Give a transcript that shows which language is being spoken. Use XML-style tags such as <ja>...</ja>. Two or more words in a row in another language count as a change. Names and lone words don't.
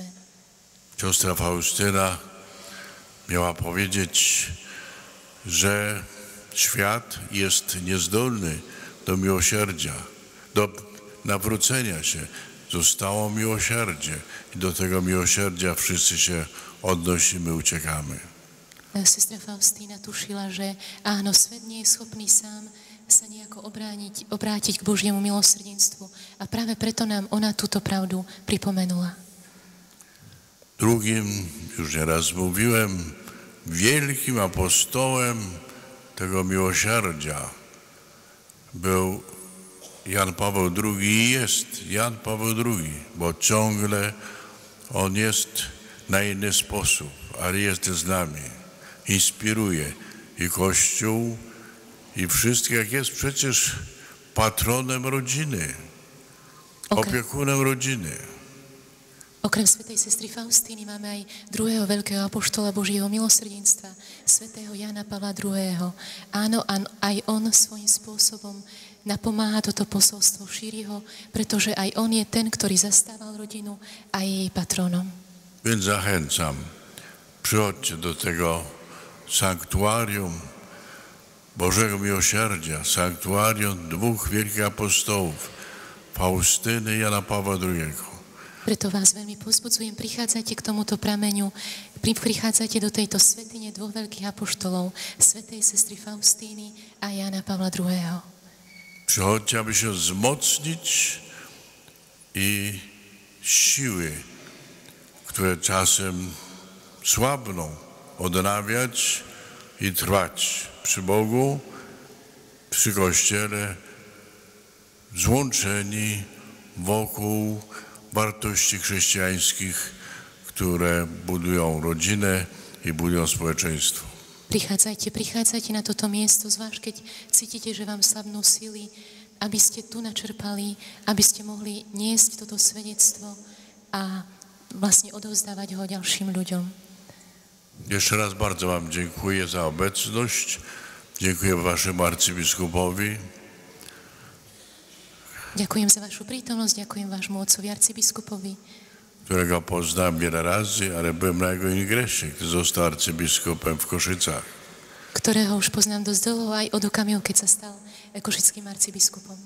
<pl>Siostra Faustyna miała powiedzieć, że świat jest niezdolny do miłosierdzia, do nawrócenia się. Zostało miłosierdzie i do tego miłosierdzia wszyscy się odnosimy, uciekamy.</pl> <sk>Sestra Faustína tušila, že áno, svet nie je schopný sám sa nejako obrátiť k Božiemu milosrdenstvu a práve preto nám ona túto pravdu pripomenula.</sk> <pl>Drugim, już nieraz mówiłem, wielkim apostołem tego miłosierdzia był Jan Paweł II i jest Jan Paweł II, bo ciągle on jest na inny sposób, ale jest z nami. Inspiruje i Kościół, i wszystkich, jak jest przecież patronem rodziny, opiekunem rodziny.</pl> <sk>Okrem svätej sestry Faustíny máme aj druhého veľkého apoštola Božieho milosrdenstva, svätého Jana Pavla II. Áno, aj on svojím spôsobom napomáha toto posolstvo, šíri ho, pretože aj on je ten, ktorý zastával rodinu a je jej patronom.</sk> <pl>Więc zachęcam, przychodźcie do tego sanktuarium Bożego Miłosierdzia, sanktuarium dwóch wielkich apostołów, Faustyny i Jana Pawła II.</pl> <sk>Preto vás veľmi povzbudzujem, prichádzajte k tomuto prameňu, prichádzajte do tejto svätyne dvoch veľkých apoštolov, svätej sestry Faustíny a Jana Pavla II.</sk> <pl>Przychodźcie, aby się wzmocnić i siły, które czasem słabną, odnawiać i trwać przy Bogu, przy Kościele, złączeni wokół wartości chrześcijańskich, które budują rodzinę i budują społeczeństwo.</pl> <sk>Prichádzajte na toto miesto, zvlášť keď cítite, že vám slabnú síly, aby ste tu načerpali, aby ste mohli niesť toto svedectvo a vlastne odovzdávať ho ďalším ľuďom.</sk> <pl>Jeszcze raz bardzo wam dziękuję za obecność. Dziękuję waszemu arcybiskupowi.</pl> <sk>Ďakujem za vašu prítomnosť, ďakujem vášmu otcovi arcybiskupovi,</sk> <pl>którego poznałem wiele razy, ale byłem na jego ingresie, gdy został arcybiskupem w Koszycach.</pl> <sk>Ktorého už poznám dosť dlho aj od okamihu, keď sa stal košickým arcibiskupom.</sk>